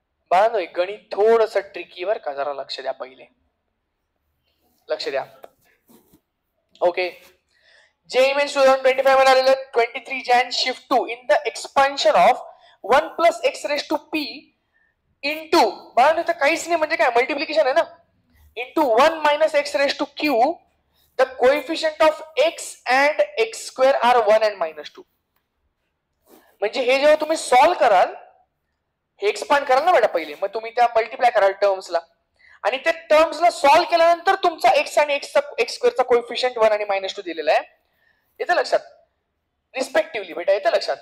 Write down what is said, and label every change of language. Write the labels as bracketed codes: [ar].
[mr] बाळांनो गणित थोडस ट्रिकी वर का जरा लक्ष द्या. पहिले लक्ष द्या. [en] okay JEE Mains 2025 [mr] मध्ये आलेलं [en] 23 Jan shift 2 in the expansion of 1 + x⁻p into [mr] बाळांनो इथं काहीच नाही म्हणजे काय मल्टिप्लिकेशन आहे ना. [en] into 1 - x⁻³ the coefficient of x and x² are 1 and -2. [mr] म्हणजे हे जेव्हा तुम्ही सॉल्व्ह कराल हे एक्सपांड कराल ना बेटा पहिले मग तुम्ही त्या मल्टिप्लाय कराल टर्म्सला आणि त्या टर्म्सला सॉल्व्ह केल्यानंतर तुमचा x आणि x² चा कोएफिशियंट 1 आणि -2 दिलेला आहे. येतं लक्षात. रिस्पेक्टिव्हली बेटा. येतं लक्षात.